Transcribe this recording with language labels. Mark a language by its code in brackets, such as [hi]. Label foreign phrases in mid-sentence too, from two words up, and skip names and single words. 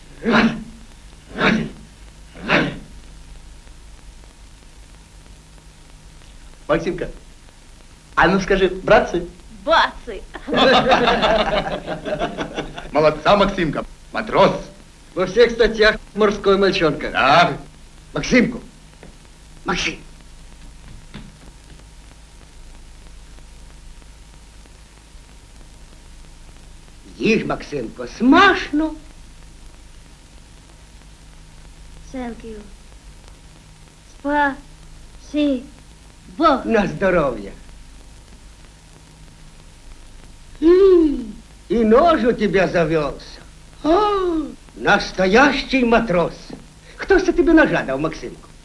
[ru] Максимка, а ну скажи, братцы? Бацы! Молодца, Максимка. Матрос. Во всех статьях морской мальчонка. Да. [uk] Максимку. Максим. Їж, Максимко, смачно. [en] Thank you. [ru] Спасибо. На здоровье. И нож у тебя завелся. Настоящий матрос. Кто ж тебе ножа дал, Максимку?